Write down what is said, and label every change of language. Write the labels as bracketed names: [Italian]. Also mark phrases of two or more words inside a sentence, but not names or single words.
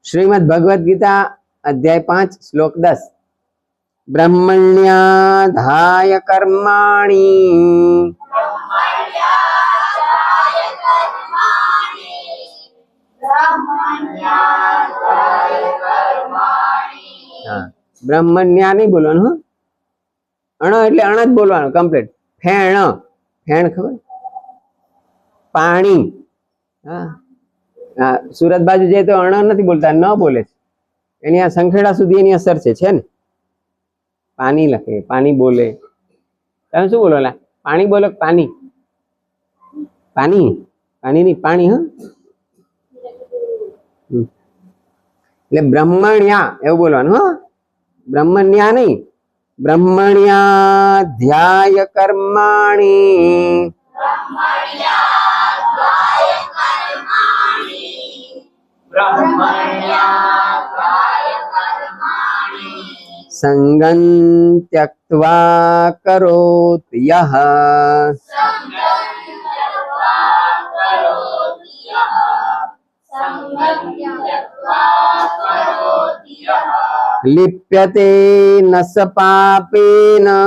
[Sanskrit] श्रीमद् भगवद गीता अध्याय 5 श्लोक 10 ब्रह्मण्याधाय कर्माणि [Gujarati] બ્રહ્મણ્યા નહીં બોલવાનું હો અણ એટલે અણ જ બોલવાનું કમ્પ્લીટ ફેણ ફેણ ખબર પાણી હા સુરત બાજુ જાય તો અણ નથી બોલતા ન બોલે છે એની આ સંખેડા સુધી એની અસર છે ને પાણી લખે પાણી બોલે તમે શું બોલો લા પાણી બોલો પાણી પાણી પાણી નહીં પાણી હા એટલે બ્રહ્મણ્યા એવું બોલવાનું હા બ્રહ્મણ્યા નહીં [Sanskrit] ब्रह्मण्याध्याय कर्माणि संगं त्यक्त्वा करोति यः लिप्यते न स पापेन